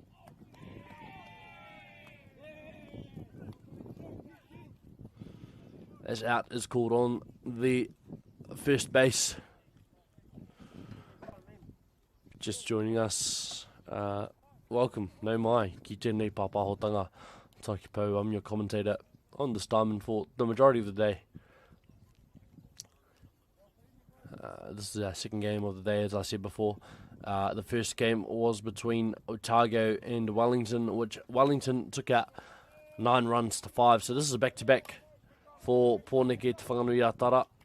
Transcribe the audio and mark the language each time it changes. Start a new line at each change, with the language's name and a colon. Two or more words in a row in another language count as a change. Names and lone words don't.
English: As out is called on the first base. Just joining us, welcome,
Māori: nau mai, ki tēnei pāpāhotanga, Taiki Pau,
English: I'm your commentator on this diamond for the majority of the day. This is our second game of the day, as I said before. The first game was between Otago and Wellington, which Wellington took out 9 runs to 5, so this is a back-to-back for Pōneke Te Whanganui-a-Tara.